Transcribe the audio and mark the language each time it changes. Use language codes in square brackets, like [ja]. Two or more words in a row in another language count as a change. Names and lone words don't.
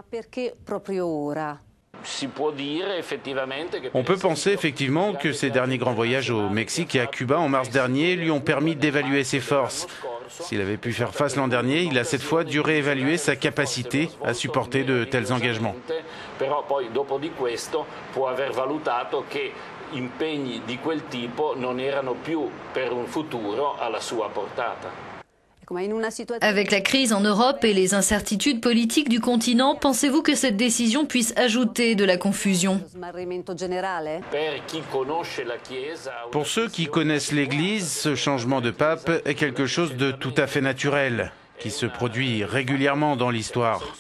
[fr] On peut penser effectivement que ses derniers grands voyages au Mexique et à Cuba en mars dernier lui ont permis d'évaluer ses forces. S'il avait pu faire face l'an dernier, il a cette fois dû réévaluer sa capacité à supporter de tels engagements. [it] Impegni di quel tipo non erano più per un futuro alla sua portata. [fr] Avec la crise en Europe et les incertitudes politiques du continent, pensez-vous que cette décision puisse ajouter de la confusion ? Pour ceux qui connaissent l'Église, ce changement de pape est quelque chose de tout à fait naturel, qui se produit régulièrement dans l'histoire.